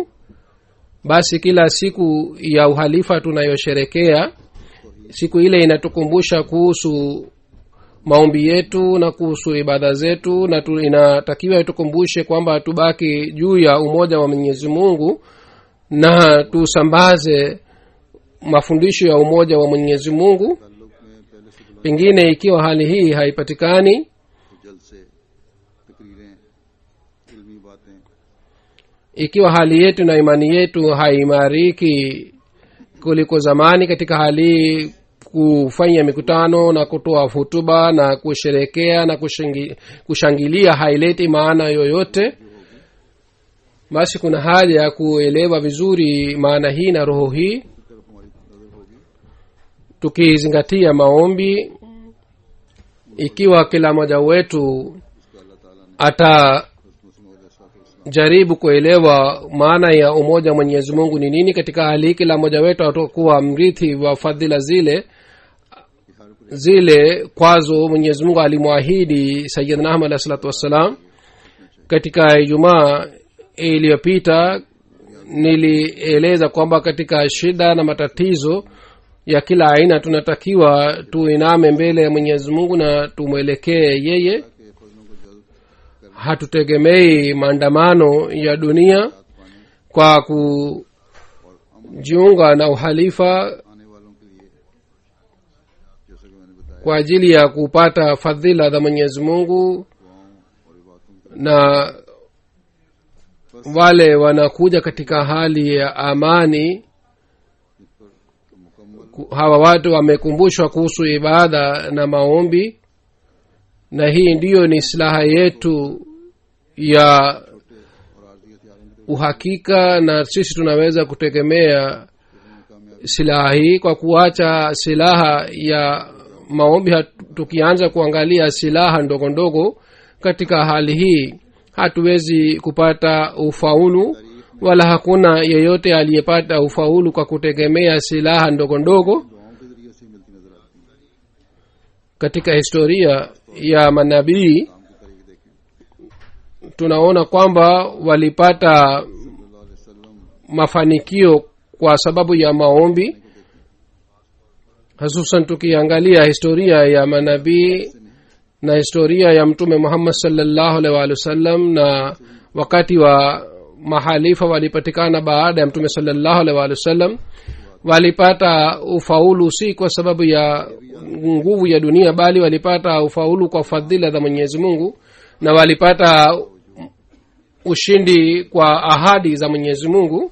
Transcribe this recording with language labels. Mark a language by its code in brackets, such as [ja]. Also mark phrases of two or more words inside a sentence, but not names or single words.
[sw] Basi kila siku ya uhalifa tunayosherekea, siku ile inatukumbusha kuhusu maombi yetu na kuhusu ibada zetu, na inatakiwa tukumbushe kwamba tubaki juu ya umoja wa Mwenyezi Mungu na tusambaze mafundisho ya umoja wa Mwenyezi Mungu. [ur] تعلق میں پہلے سے بلند [sw] Pengine ikiwa hali hii haipatikani, [ur] جلسے تقریریں علمی باتیں [sw] ikiwa hali yetu na imani yetu haimariki kuliko zamani, katika hali hii kufanya mikutano na kutoa hutuba na kusherekea na kushangilia haileti maana yoyote. Basi kuna haja ya kuelewa vizuri maana hii na roho hii, [ur] کی طرف ہماری نظر ہوگی. [sw] tukizingatia maombi. Ikiwa kila mmoja wetu [ur] اس کا اللہ تعالیٰ نے [sw] atajaribu kuelewa maana ya umoja wa Mwenyezi Mungu ni nini, katika hali hii kila mmoja wetu atakuwa mrithi wa fadhila zile kwazo Mwenyezi Mungu alimwahidi Sayyidina Ahmad [ar] عليه الصلاة والسلام. [sw] Katika Ijumaa iliyopita nilieleza kwamba katika shida na matatizo ya kila aina tunatakiwa tuiname mbele ya Mwenyezi Mungu na tumwelekee yeye. Hatutegemei maandamano ya dunia kwa kujiunga na uhalifa [ur] آنے والوں کے لیے، جیسا کہ میں نے بتایا, [sw] kwa ajili ya kupata fadhila za Mwenyezi Mungu, [ur] دعاؤں اور عبادتوں کی [sw] na wale wanakuja katika hali ya amani. [ur] मुकम्मल [sw] Hawa watu wamekumbushwa kuhusu ibada na maombi, na hii ndiyo ni silaha yetu ya [ur] اور عارضی ہتھیاروں کی [sw] uhakika, na sisi tunaweza kutegemea silaha hii. Kwa kuacha silaha ya maombi, tukianza kuangalia silaha ndogo ndogo, katika hali hii hatuwezi kupata ufaulu, wala hakuna yeyote aliyepata ufaulu kwa kutegemea silaha ndogo ndogo. [ur] دعاؤں کے ذریعے سے ملتی نظر آتی ہے. [sw] Katika historia ya manabii [ur] کام کی تاریخ دیکھیں, [sw] tunaona kwamba walipata [ar] صلى الله عليه وسلم [sw] mafanikio kwa sababu ya maombi, hususan tukiangalia historia ya manabii na historia ya Mtume Muhammad [ar] صلى الله عليه وسلم. [sw] Na wakati wa mahalifa walipatikana baada ya Mtume [ar] صلى الله عليه وسلم, [sw] walipata ufaulu si kwa sababu ya nguvu ya dunia, bali walipata ufaulu kwa fadhila za Mwenyezi Mungu, na walipata ushindi kwa ahadi za Mwenyezi Mungu.